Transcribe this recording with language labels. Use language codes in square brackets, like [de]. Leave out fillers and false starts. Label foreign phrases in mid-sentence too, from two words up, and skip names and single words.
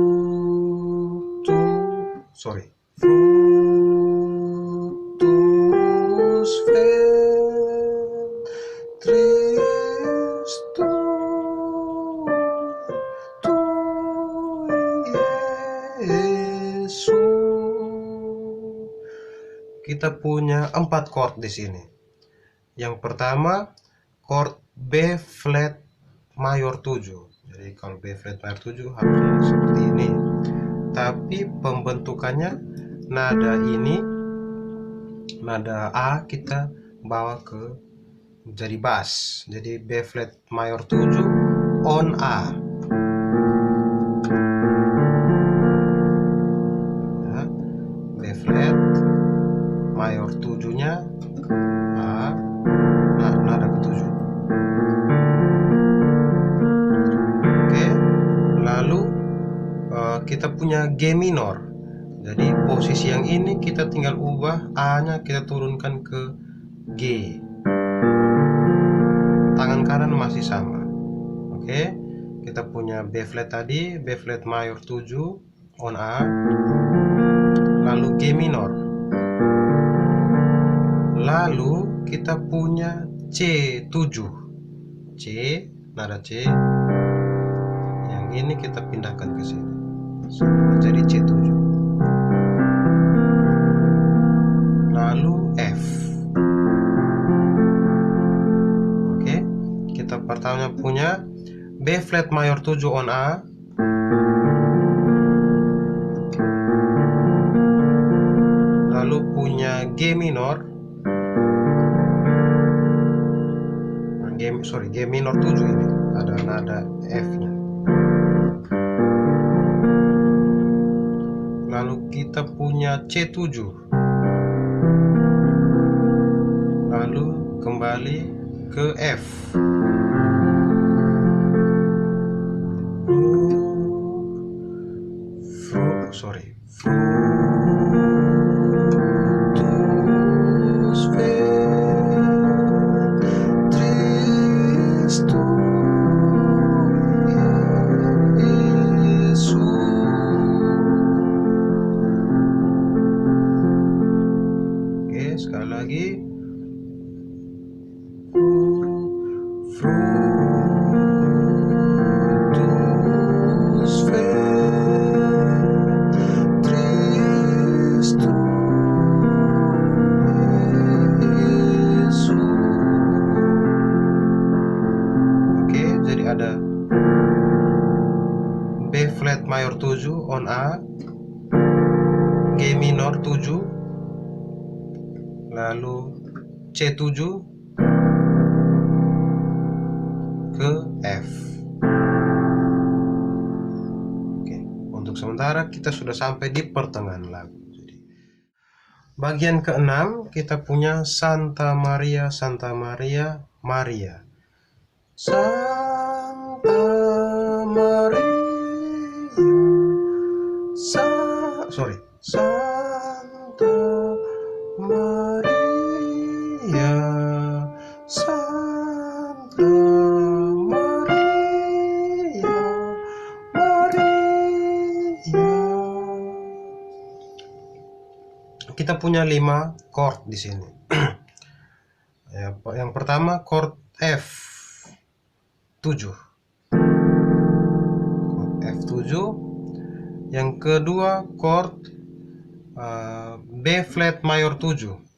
[la] Fructus Fructus ventris Yesus. [id] Kita punya 4 chord di sini. Yang pertama, chord B flat mayor 7. Jadi kalau B flat mayor 7 harusnya seperti ini. Tapi pembentukannya nada ini, nada A kita bawa ke jadi bass. Jadi B flat mayor 7 on A. Ya, B flat mayor 7-nya A, nada ke-7. Oke, lalu kita punya G minor. Jadi posisi yang ini kita tinggal ubah A-nya, kita turunkan ke G. Tangan kanan masih sama. Oke, kita punya B flat tadi, B flat mayor 7 on A, lalu G minor. Lalu kita punya C7. C, nada C. Yang ini kita pindahkan ke sini. Jadi C7. Lalu F. Oke, kita pertama punya B flat mayor 7 on A, lalu punya G minor, G minor 7 ini ada nada F-nya. Lalu kita punya C7, lalu kembali ke F. [la] Fructus ventris Yesus. [id] Oke, sekali lagi. [la] Fructus ventris Yesus. [id] Oke, jadi ada B flat mayor 7 on A, G minor 7, lalu C7 ke F. Oke, untuk sementara kita sudah sampai di pertengahan lagu. Jadi, bagian ke-6 kita punya Santa Maria, Santa Maria, Maria. Santa Maria, Santa Maria, Santa Maria, Maria. Kita punya 5 chord di sini. Yang pertama chord F7. Chord F7. Yang kedua chord B flat mayor 7.